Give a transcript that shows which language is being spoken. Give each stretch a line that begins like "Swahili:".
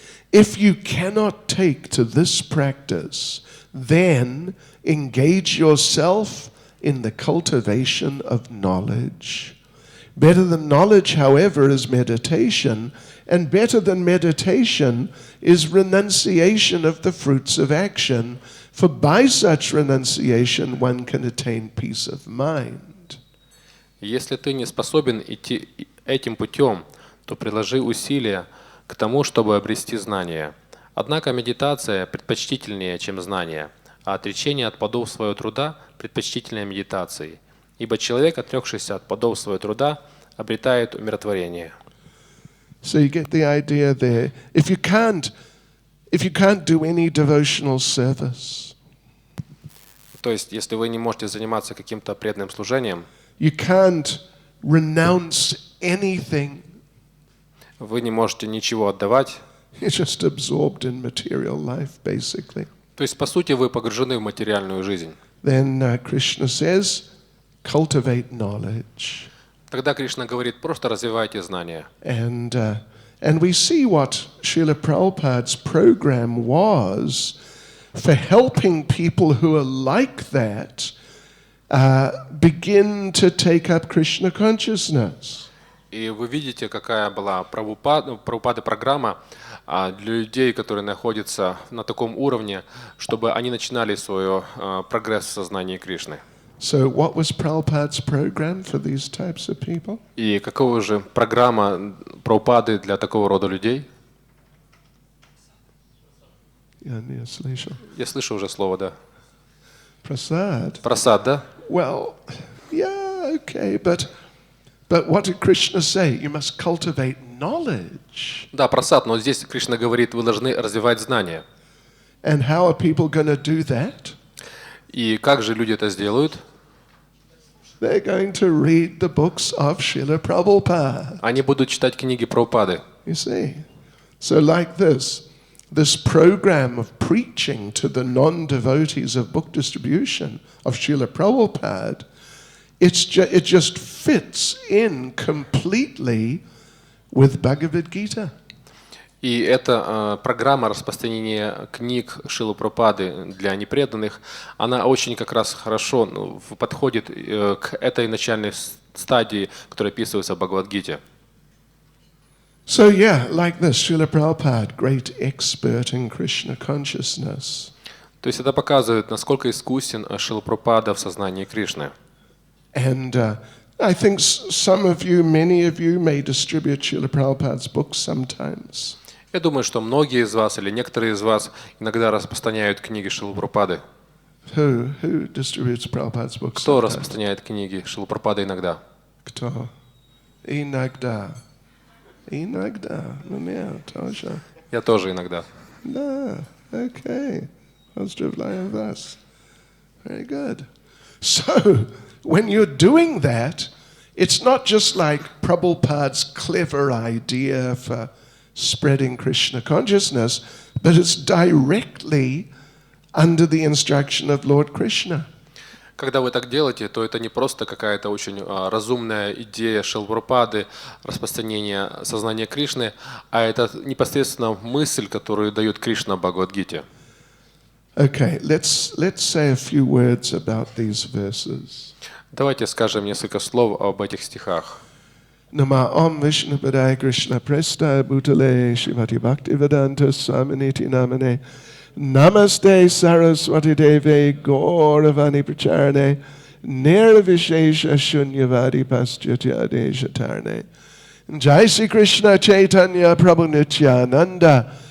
English: If you cannot take to this practice, then engage yourself in the cultivation of knowledge. Better than knowledge, however, is meditation, and better than meditation is renunciation of the fruits of action, for by such renunciation one can attain peace of mind.
Russian: Если ты не способен идти этим путем, то приложи усилия к тому, чтобы обрести знание. Однако медитация предпочтительнее, чем знание, а отречение от плодов своего труда предпочтительнее медитации. Ибо человек, отрекшийся от плодов своего труда, обретает умиротворение.
English: So you get the idea there. If you can't do any devotional service,
Russian: То есть, если вы не можете заниматься каким-то преданным служением,
English: you can't renounce anything,
Russian: вы не можете ничего отдавать,
English: you're just absorbed in material life, basically.
Russian: то есть, по сути, вы погружены в материальную жизнь.
English: Then Krishna says, cultivate knowledge.
Russian: Тогда Кришна говорит, просто развивайте знания.
English: And we see what Srila Prabhupada's program was for helping people who are like that begin to take up Krishna consciousness.
Russian: И вы видите, какая была Прабхупады программа для людей, которые находятся на таком уровне, чтобы они начинали свой прогресс в сознании Кришны.
English: So what was Prabhupada's program for these types of people?
Russian: И какова же программа Прабхупады для такого рода людей? Я слышу уже слово, да.
English: Prasad.
Russian: Прасад, да?
English: Well, yeah, okay, but what did Krishna say? You must cultivate knowledge.
Russian: Да, прасад, но здесь Кришна говорит, вы должны развивать знания.
English: And how are people going to do that?
Russian: И как же люди это сделают?
English: They're going to read the books of Srila Prabhupada.
Russian: Они будут читать книги Прабхупады.
English: You see? So like this program of preaching to the non-devotees of book distribution of Srila Prabhupada, it just fits in completely with Bhagavad Gita.
Russian: И эта программа распространения книг Шрилы Прабхупады для непреданных, она очень как раз хорошо подходит к этой начальной стадии, которая описывается в Бхагавад-гите.
English: So yeah, like this, Srila Prabhupada, great expert in Krishna consciousness.
Russian: То есть это показывает, насколько искусен Шрила Прабхупада в сознании Кришны.
English: And I think some of you, many of you may distribute Srila Prabhupada's books sometimes.
Russian: Я думаю, что многие из вас или некоторые из вас иногда распространяют книги Шрилы Прабхупады.
English: Who distributes Prabhupada's books?
Russian: Кто распространяет книги Шрилы Прабхупады иногда? Кто? Иногда. Ну, нет, тоже. Я тоже иногда. Да, okay. Поздравляю вас.
English: Very good. So, when you're doing that, it's not just like Prabhupada's clever idea for spreading Krishna consciousness, but it's directly under the instruction of Lord Krishna.
Russian: Когда вы так делаете, то это не просто какая-то очень разумная идея Шрилы Прабхупады, распространение сознания Кришны, а это непосредственно мысль, которую дает Кришна в Бхагавад-гите.
English: Okay, let's say a few words about these verses.
Russian: Давайте скажем несколько слов об этих стихах.
Sanskrit: Nama Om Vishnu Padaya Krishna Presta Bhutale Shrimati Bhaktivedanta Swaminiti Namane Namaste Saraswati Deve Gauravani Pracharane Nirvishesha Shunyavadi Paschatya Tarne Jai Sri Krishna Chaitanya Prabhu Nityananda